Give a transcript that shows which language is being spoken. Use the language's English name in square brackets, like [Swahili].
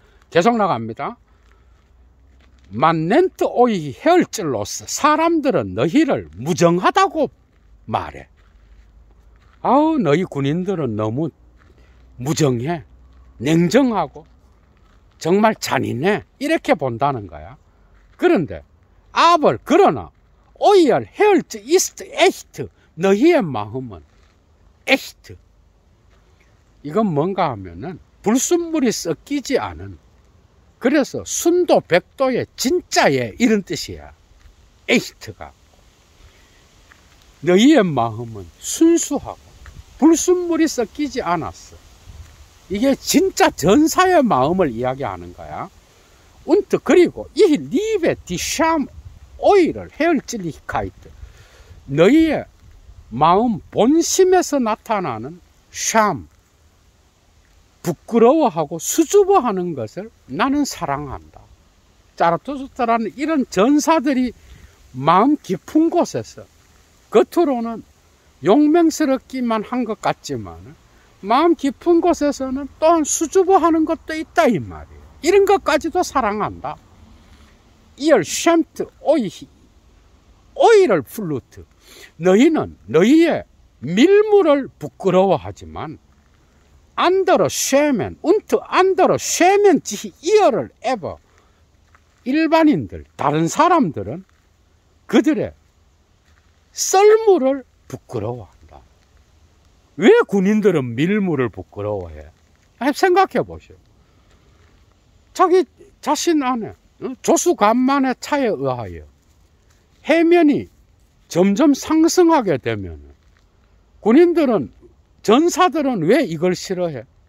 [Korean] 계속 나갑니다. [German] Man nennt euch herzlos. [Korean] 사람들은 너희를 무정하다고 말해. 아우, 너희 군인들은 너무 무정해, 냉정하고 정말 잔인해, 이렇게 본다는 거야. 그런데 그러나 [German] euer Herz ist echt. [Korean] 너희의 마음은 echt. 이건 뭔가 하면은 불순물이 섞이지 않은, 그래서 순도 백도의 진짜의 이런 뜻이야. echt가. 너희의 마음은 순수하고 불순물이 섞이지 않았어. 이게 진짜 전사의 마음을 이야기하는 거야. [German] Und [Korean] 그리고 [German] ich liebe die Scham eurer Herzlichkeit. [Korean] 너희의 마음 본심에서 나타나는 샴, 부끄러워하고 수줍어하는 것을 나는 사랑한다. 자라투스트라는 이런 전사들이 마음 깊은 곳에서 겉으로는 용맹스럽기만 한 것 같지만 마음 깊은 곳에서는 또한 수줍어하는 것도 있다, 이 말이에요. 이런 것까지도 사랑한다. [German] Ihr schämt euch eurer Flut. [Korean] 너희는 너희의 밀물을 부끄러워하지만 [German] andere schämen und andere schämen sich ihrer ever. [Korean] 일반인들, 다른 사람들은 그들의 썰물을 부끄러워한다. 왜 군인들은 밀물을 부끄러워해? 생각해 보시오. 자기 자신 안에 조수간만의 차에 의하여 해면이 점점 상승하게 되면 군인들은, 전사들은 왜 이걸 싫어해?